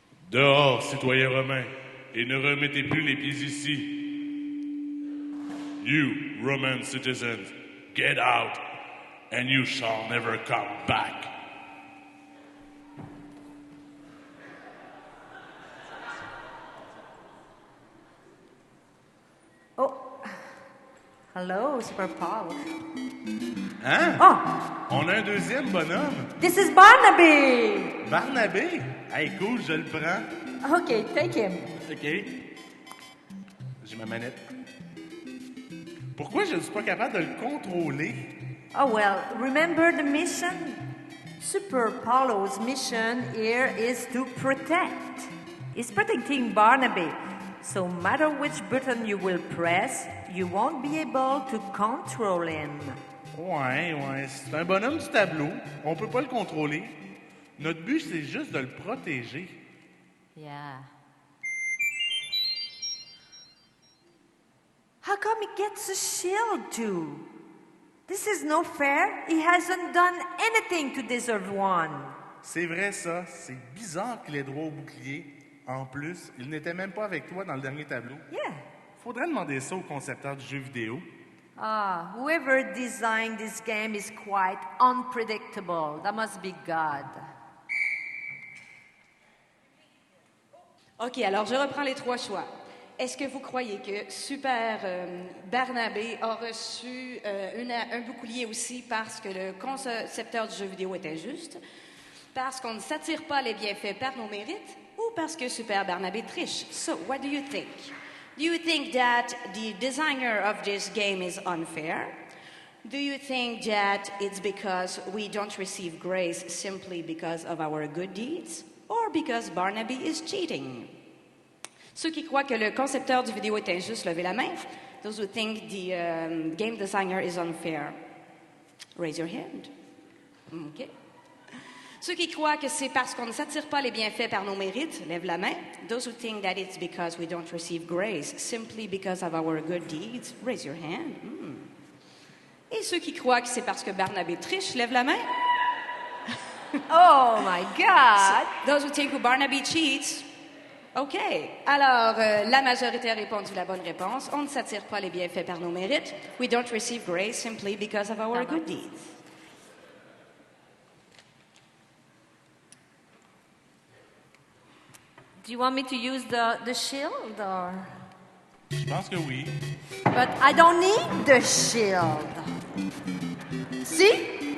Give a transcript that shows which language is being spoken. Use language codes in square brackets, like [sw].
[fr] Dehors, citoyens romains, et ne remettez plus les pieds ici. [en] You, Roman citizens, get out, and you shall never come back. Oh, hello, Super Paul. Hein? Oh, [fr] On a un deuxième bonhomme. [en] this is Barnaby. [fr] Barnabé? Hey, cool, je le prends. [en] Okay, take him. [fr] OK. J'ai ma manette. Pourquoi je ne suis pas capable de le contrôler? [en] Oh, well, remember the mission? Super Paulo's mission here is to protect. He's protecting Barnaby. So, no matter which button you will press, you won't be able to control him. [fr] Ouais. C'est un bonhomme du tableau. On peut pas le contrôler. Notre but, c'est juste de le protéger. [en] Yeah. How come he gets a shield too? This is no fair. He hasn't done anything to deserve one. [fr] C'est vrai, ça. C'est bizarre qu'il ait droit au bouclier. En plus, il n'était même pas avec toi dans le dernier tableau. [en] Yeah. [fr] Faudrait demander ça au concepteur du jeu vidéo. [en] Ah, whoever designed this game is quite unpredictable. That must be God. [fr] OK, alors je reprends les trois choix. Est-ce que vous croyez que Super Barnabé a reçu un bouclier aussi parce que le concepteur du jeu vidéo est injuste, parce qu'on ne s'attire pas les bienfaits par nos mérites, ou parce que Super Barnabé triche? [en] So, what do you think? Do you think that the designer of this game is unfair? Do you think that it's because we don't receive grace simply because of our good deeds? Or because Barnaby is cheating? [fr] Ceux qui croient que le concepteur du vidéo est injuste, levez la main. [en] Those who think the game designer is unfair, raise your hand. OK. [fr] Ceux qui croient que c'est parce qu'on ne s'attire pas les bienfaits par nos mérites, lève la main. [en] Those who think that it's because we don't receive grace simply because of our good deeds, raise your hand. [fr] Et ceux qui croient que c'est parce que Barnabé triche, lève la main. [en] Oh my God! Those who think Barnaby cheats. OK. [fr] Alors, la majorité a répondu la bonne réponse. On ne s'attire pas les bienfaits par nos mérites. [en] We don't receive grace simply because of our good deeds. Do you want me to use the shield or? [fr] Je pense que oui. [en] But I don't need the shield. See?